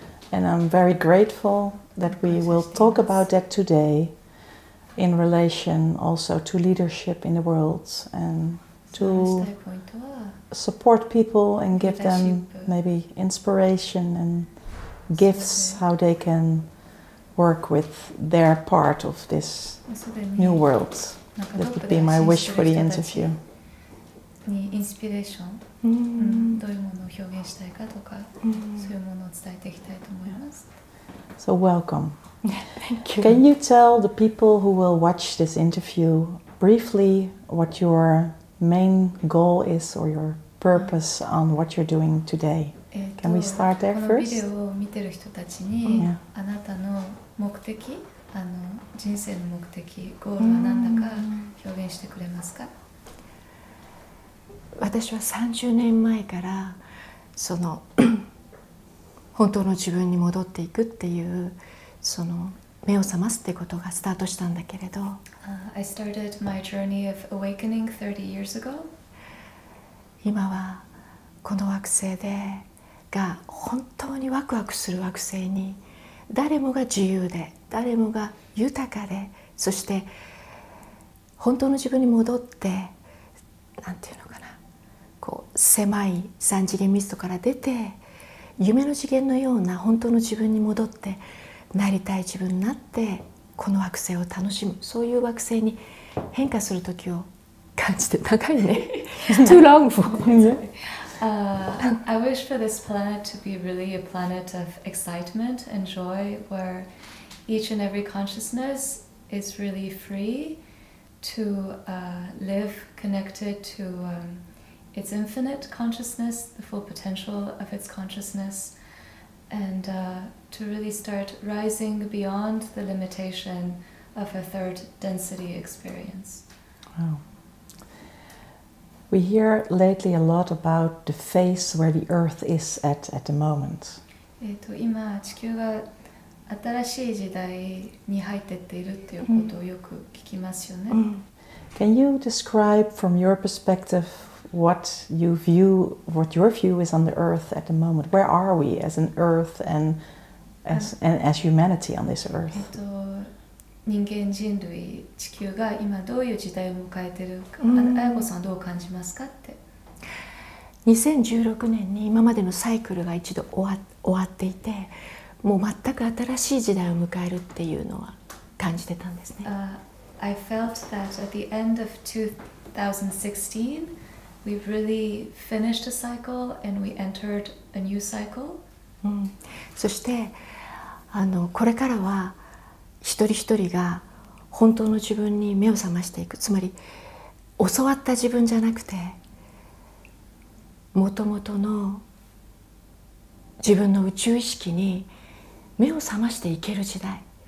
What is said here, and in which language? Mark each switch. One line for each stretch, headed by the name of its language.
English: And I'm very grateful that we will talk about that today in relation also to leadership in the world and to support people and give them maybe inspiration and gifts how they can work with their part of this new world. That would be my wish for the interview.
Japanese: にインスピレーション、どういうものを表現したいかとか、そういうものを伝えていきたいと思います。
English: So welcome. Thank you. Can you tell the people who will watch this interview briefly what your main goal is or your purpose on what you're doing today? Can we start there
Japanese: このビ
English: first?
Japanese: デオを見てる人たちに、あなたの目的、人生の目的、ゴールは何だか表現してくれますか？私は30年前からその本当の自分に戻っていくっていうその目を覚ますってことがスタートしたんだけれど、
English: I started my journey of awakening 30 years ago.
Japanese: 今はこの惑星が本当にワクワクする惑星に誰もが自由で誰もが豊かで、そして本当の自分に戻ってなんていうのかな、こう狭い三次元ミストから出て夢の次元のような本当の自分に戻ってなりたい自分になってこの惑星を楽しむ、そういう惑星に変化する時を感じて、長いね
English: too long for I wish for this planet to be really a planet of excitement and joy, where each and every consciousness is really free to live connected to its infinite consciousness, the full potential of its consciousness, and to really start rising beyond the limitation of a third density experience. Wow. We hear lately a lot about the phase where the Earth is at the moment.
Japanese: 今地球が新しい時代に入っていっているっていうことをよく聞きますよね。
English: Can you describe from your perspective what your view is on the Earth at the moment? Where are we as an Earth and as humanity on this Earth?
Japanese: 人間人類地球が今どういう時代を迎えているか、綾子さんはどう感じますかって。 2016年に今までのサイクルが一度終わっていて、もう全く新しい時代を迎えるっていうのは感じてたんですね。
English: I felt that at the end of 2016, we've really finished a cycle and we entered a new cycle.
Japanese: そしてこれからは一人一人が本当の自分に目を覚ましていく、つまり教わった自分じゃなくてもともとの自分の宇宙意識に目を覚ましていける時代。